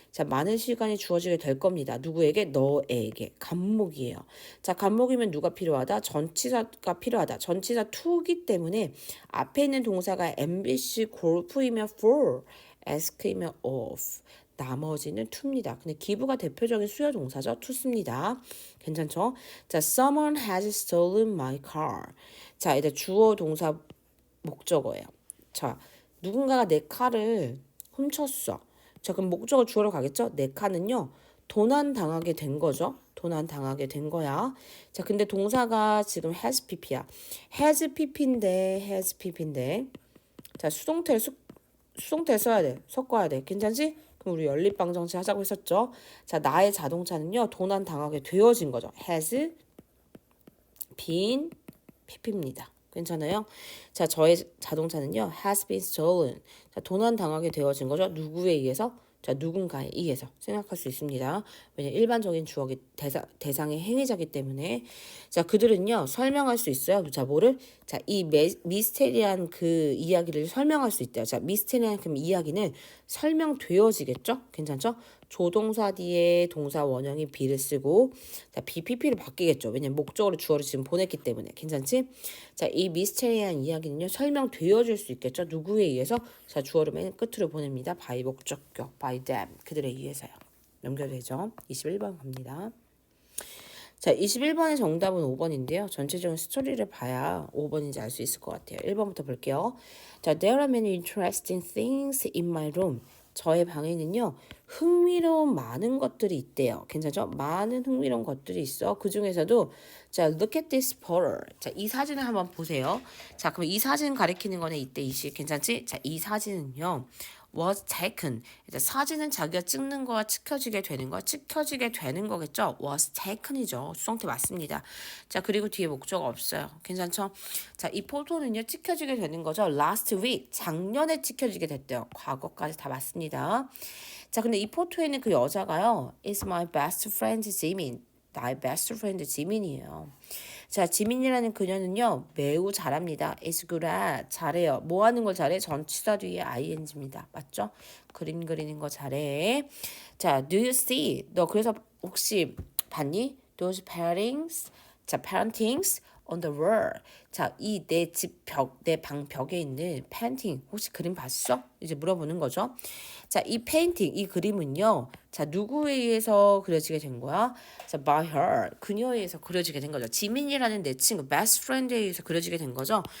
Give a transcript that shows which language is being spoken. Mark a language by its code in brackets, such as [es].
[ko] 자, 많은 시간이 주어지게 될 겁니다. 누구에게? 너에게. 간목이에요. 자, 간목이면 누가 필요하다? 전치사가 필요하다. 전치사 to기 때문에 앞에 있는 동사가 MBC 골프이면 for, ask이면 of. 나머지는 to입니다. 근데 give가 대표적인 수요 동사죠. to습니다. 괜찮죠? [en] 자, someone has stolen my car. [ko] 자, 이제 주어 동사 목적어예요. 자, 누군가가 내 칼을 훔쳤어. 자, 그럼 목적어 주어로 가겠죠? 내 칼은요. 도난당하게 된 거죠. 도난당하게 된 거야. 자, 근데 동사가 지금 has pp야. has pp인데 자, 수동태를 써야 돼. 섞어야 돼. 괜찮지? 그럼 우리 연립방정식 하자고 했었죠. 자, 나의 자동차는요. 도난당하게 되어진 거죠. has been pp입니다. 괜찮아요? 자, 저의 자동차는요. [en] has been stolen. [ko] 자, 도난당하게 되어진 거죠. 누구에 의해서? 자, 누군가에 의해서 생각할 수 있습니다. 왜냐면 일반적인 주어기 대상의 행위자기 때문에. 자, 그들은요. 설명할 수 있어요. 자, 뭐를? 자, 이 미스테리한 그 이야기를 설명할 수 있대요. 자, 미스테리한 그 이야기는 설명되어지겠죠? 괜찮죠? 조동사 뒤에 동사 원형이 be를 쓰고 자, BPP를 바뀌겠죠. 왜냐면 목적어로 주어를 지금 보냈기 때문에. 괜찮지? 자, 이 미스테리한 이야기는요. 설명되어질 수 있겠죠. 누구에 의해서? 자, 주어를 맨 끝으로 보냅니다. by 목적격, [en] by them. [ko] 그들에 의해서요. 연결되죠. 21번 갑니다. 자, 21번의 정답은 5번인데요. 전체적인 스토리를 봐야 5번인지 알 수 있을 것 같아요. 1번부터 볼게요. [en] 자, there are many interesting things in my room. [ko] 저의 방에는요. 흥미로운 많은 것들이 있대요. 괜찮죠? 많은 흥미로운 것들이 있어. 그 중에서도 자, [en] look at this photo. [ko] 자, 이 사진을 한번 보세요. 자, 그럼 이 사진 가리키는 거는 이때 이시 괜찮지? 자, 이 사진은요. [en] was taken. [ko] 이제 사진은 자기가 찍는 거와 찍혀지게 되는 거, 찍혀지게 되는 거겠죠. [en] was taken이죠. [ko] 수동태 맞습니다. 자, 그리고 뒤에 목적 없어요. 괜찮죠? 자, 이 포토는요, 찍혀지게 되는 거죠. last week, 작년에 찍혀지게 됐대요. 과거까지 다 맞습니다. 자, 근데 이 포토에는 그 여자가요, [en] is my best friend [ko] 지민. 나의 best friend 지민이에요. 자, 지민이라는 그녀는요, 매우 잘합니다. [en] is good at, 잘해요. [ko] 뭐 하는 걸 잘해? 전치사 뒤에 ing입니다. 맞죠? 그림 그리는 거 잘해. 자, [en] do you see? [ko] 너 그래서 혹시 봤니? [en] Those paintings, 자, paintings on the wall. [ko] 자, 이 내 집 벽, 내 방 벽에 있는 painting, 혹시 그림 봤어? 이제 물어보는 거죠. 자, 이 painting, 이 그림은요, 자, 누구에 의해서 그려지게 된 거야? 자, [en] by her, [ko] 그녀에 의해서 그려지게 된 거죠. 지민이라는 내 친구, best friend에 의해서 그려지게 된 거죠.